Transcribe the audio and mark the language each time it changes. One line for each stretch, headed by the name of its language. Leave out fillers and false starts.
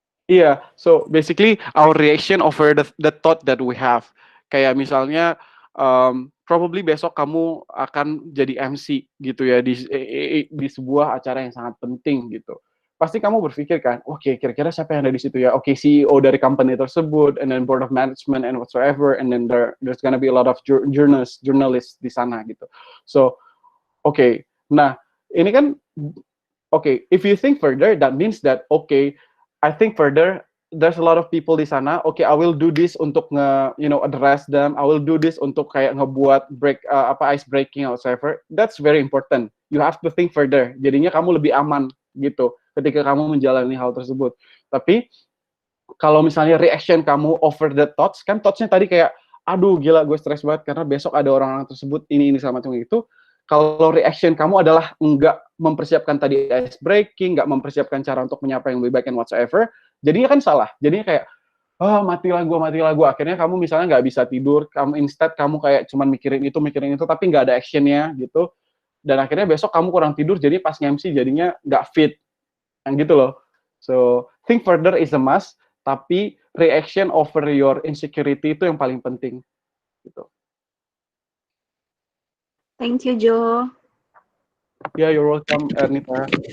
English: Iya, so basically our reaction over the thought that we have.
Indonesian: Kayak misalnya probably besok kamu akan jadi MC gitu ya di sebuah acara yang sangat penting gitu. Pasti kamu berpikir kan, oke kira-kira siapa yang ada di situ ya?
English: Oke, CEO
Indonesian: dari company tersebut,
English: and then board of management and whatsoever, and then there's gonna be a lot of journalists
Indonesian: di sana gitu.
English: So, oke,
Indonesian: nah ini kan
English: okay, if you think further, that means that okay, I think further. There's a lot of people
Indonesian: di sana.
English: Okay, I will do this
Indonesian: untuk
English: address them. I will do this
Indonesian: untuk kayak ngebuat
English: ice breaking or whatever. That's very important. You have to think further.
Indonesian: Jadinya kamu lebih aman gitu ketika kamu menjalani hal tersebut. Tapi kalau misalnya reaction kamu
English: over the thoughts,
Indonesian: kan thoughts-nya tadi kayak, aduh gila gue stres banget karena besok ada orang-orang tersebut ini sama macam itu. Kalau reaction kamu adalah nggak mempersiapkan tadi ice breaking, nggak mempersiapkan cara untuk menyapa yang lebih baik
English: and whatsoever,
Indonesian: jadinya kan salah. Jadinya kayak, oh matilah gue. Akhirnya kamu misalnya nggak bisa tidur, instead kamu kayak cuman mikirin itu, tapi nggak ada actionnya gitu. Dan akhirnya besok kamu kurang tidur, jadi pas nge-MC jadinya nggak fit, yang gitu loh.
English: So, think further is a must, tapi reaction over your insecurity
Indonesian: itu yang paling penting. Gitu.
English: Thank you, Joe. Yeah, you're welcome, Ernita.